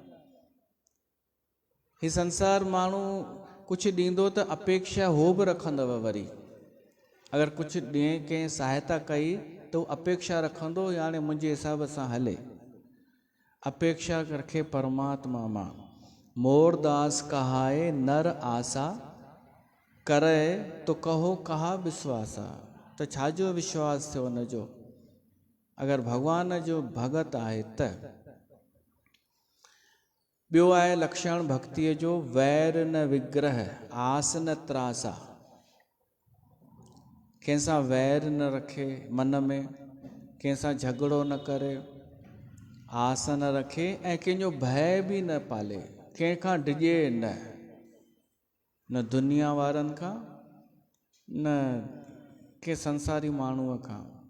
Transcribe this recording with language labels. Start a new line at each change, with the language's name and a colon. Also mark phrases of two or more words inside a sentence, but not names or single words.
Sindhi: ही संसार माण्हू कुझु ॾींदो त अपेक्षा हो बि रखंदव। वरी अगरि कुझु ॾिए, कंहिं सहायता कई त उहो अपेक्षा रखंदो, यानी मुंहिंजे हिसाब सां हले। अपेक्षा रखे परमात्मा मां।
Awadhi: मोरदास कहाए नर आसा, करे तो कहो कहा विश्वासा।
Sindhi: त छाजो विश्वास थियो हुनजो? अगरि भॻवान जो भगत आहे त। ॿियो आहे लक्षण भक्तीअ जो,
Awadhi: वैर न विग्रह, आस न त्रासा।
Sindhi: कंहिंसां वैर न रखे मन में, कंहिंसां झगड़ो न करे, आस न रखे ऐं कंहिंजो भय बि न पाले, कंहिंखां डिॼे न दुनिया वारनि खां न के संसारी माण्हूअ खां।